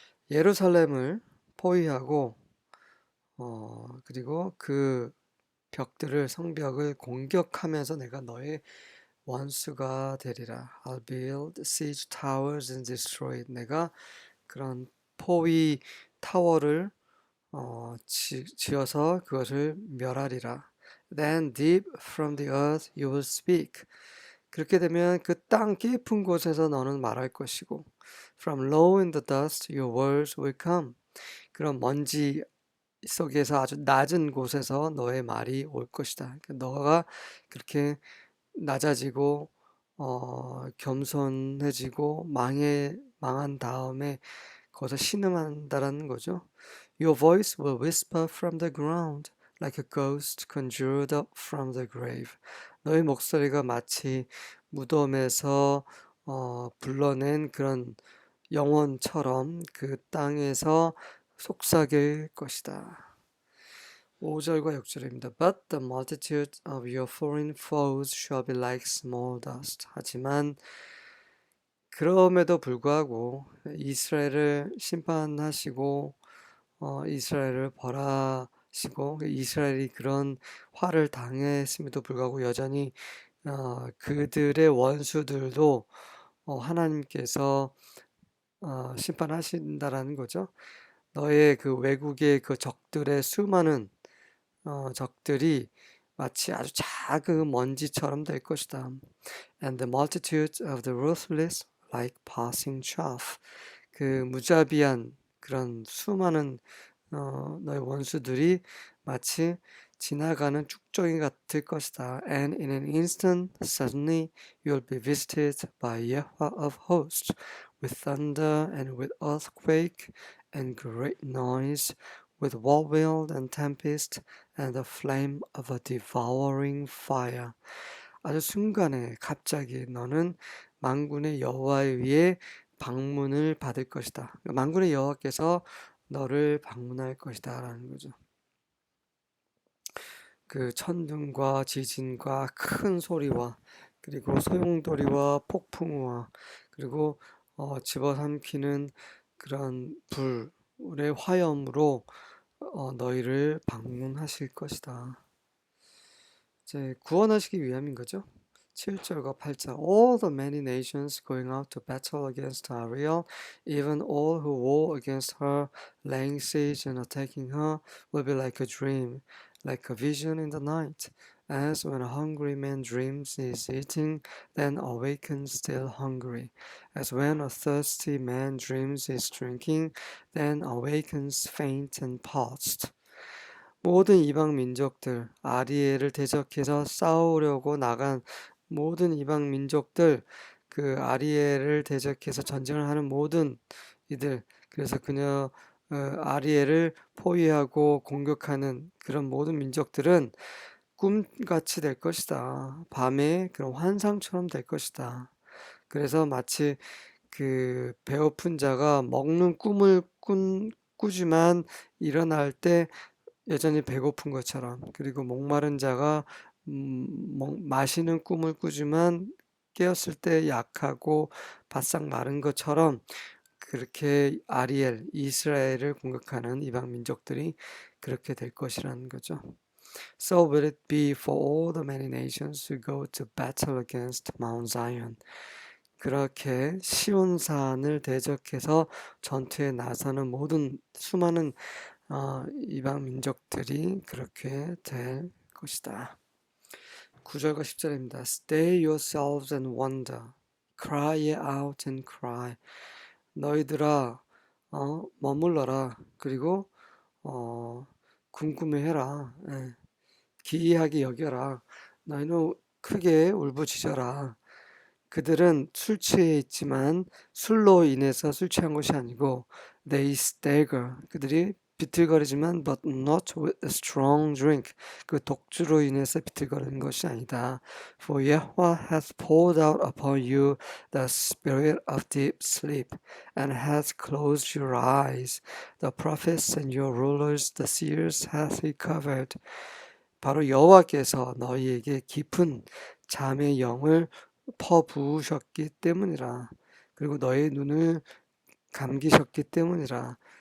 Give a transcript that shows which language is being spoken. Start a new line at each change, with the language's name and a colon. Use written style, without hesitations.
Korean: 예루살렘을 포위하고 그리고 그 벽들을 성벽을 공격하면서 내가 너의 원수가 되리라.
English: I'll build siege towers and destroy it.
Korean: 내가 그런 포위 타워를 지어서 그것을 멸하리라.
English: Then deep from the earth you will speak.
Korean: 그렇게 되면 그 땅 깊은 곳에서 너는 말할 것이고
English: From low in the dust your words will come.
Korean: 그런 먼지 속에서 아주 낮은 곳에서 너의 말이 올 것이다. 너가 그렇게 낮아지고 겸손해지고 망한 다음에 거기서 신음한다라는 거죠.
English: Your voice will whisper from the ground like a ghost conjured up from the grave.
Korean: 너의 목소리가 마치 무덤에서 불러낸 그런 영혼처럼 그 땅에서 속삭일 것이다. 5절과 6절입니다.
English: But the multitude of your foreign foes shall be like small dust.
Korean: 하지만 그럼에도 불구하고 이스라엘을 심판하시고 이스라엘을 벌하시고 이스라엘이 그런 화를 당했음에도 불구하고 여전히 그들의 원수들도 하나님께서 심판하신다라는 거죠. 너의 그 외국의 그 적들의 수많은 적들이 마치 아주 작은 먼지처럼 될 것이다.
English: And the multitude of the ruthless like passing chaff.
Korean: 그 무자비한 그런 수많은 너의 원수들이 마치 지나가는 쭉정이 같을 것이다.
English: And in an instant, suddenly, you'll be visited by Yahweh of hosts, with thunder and with earthquake and great noise, with whirlwind and tempest and the flame of a devouring fire.
Korean: 아주 순간에 갑자기 너는 만군의 여호와 위에 방문을 받을 것이다. 만군의 여호와께서 너를 방문할 것이다 라는 거죠. 그 천둥과 지진과 큰 소리와 그리고 소용돌이와 폭풍우와 그리고 집어삼키는 그런 불의 화염으로 너희를 방문하실 것이다. 이제 구원하시기 위함인 거죠. 7절과 8절
English: All the many nations going out to battle against Ariel, even all who war against her, laying siege and attacking her, will be like a dream, like a vision in the night. As when a hungry man dreams he is eating, then awakens still hungry. As when a thirsty man dreams he is drinking, then awakens faint and parched.
Korean: 모든 이방 민족들, 아리엘을 대적해서 싸우려고 나간 모든 이방 민족들, 그 아리엘을 대적해서 전쟁을 하는 모든 이들, 그래서 그녀 아리엘을 포위하고 공격하는 그런 모든 민족들은 꿈같이 될 것이다. 밤에 그런 환상처럼 될 것이다. 그래서 마치 그 배고픈 자가 먹는 꿈을 꾸지만 일어날 때 여전히 배고픈 것처럼, 그리고 목마른 자가 마시는 꿈을 꾸지만 깨었을 때 약하고 바싹 마른 것처럼, 그렇게 아리엘, 이스라엘을 공격하는 이방 민족들이 그렇게 될 것이라는 거죠.
English: So will it be for all the many nations who go to battle against Mount Zion.
Korean: 그렇게 시온산을 대적해서 전투에 나서는 모든 수많은 이방 민족들이 그렇게 될 것이다. 9절과 10절입니다.
English: Stay yourselves and wonder. Cry out and cry.
Korean: 너희들아 머물러라. 그리고 궁금해해라. 기이하게 여겨라. 너희는 크게 울부짖어라. 그들은 술 취해 있지만 술로 인해서 술 취한 것이 아니고
English: they stagger.
Korean: 그들이 비틀거리지만
English: but not with a strong drink.
Korean: 그 독주로 인해서 비틀거리는 것이 아니다.
English: For Yahweh hath poured out upon you the spirit of deep sleep and hath closed your eyes. The prophets and your rulers, the seers hath he covered.
Korean: 바로 여호와께서 너희에게 깊은 잠의 영을 퍼부으셨기 때문이라. 그리고 너의 눈을 감기셨기 때문이라.